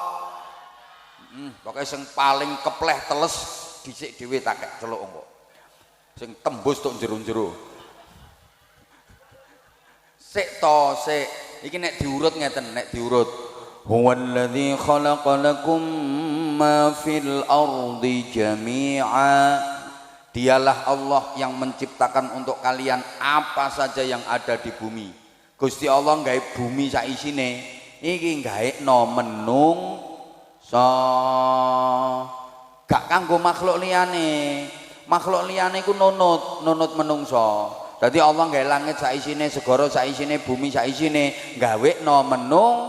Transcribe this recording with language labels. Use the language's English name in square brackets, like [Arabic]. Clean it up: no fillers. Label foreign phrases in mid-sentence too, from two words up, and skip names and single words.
[Javanese] Pokoke sing paling kepleh teles dhisik dhewe tak kek celuk engko. Sing tembus tok jero-jero. Sik to, sik. Iki nek diurut ngeten, nek diurut. [Arabic] هو الذي خلق لكم ما في الأرض جميعا. [Indonesian] Dialah Allah yang menciptakan untuk kalian apa saja yang ada di bumi. [Javanese] Gusti Allah gawe bumi sak isine. Iki gaekno menung so gak kanggo makhluk liyane. makhluk liyane iku nunut menungso. Dadi Allah gawe langit sak isine, segara sak isine, bumi sak isine, gawekno menung.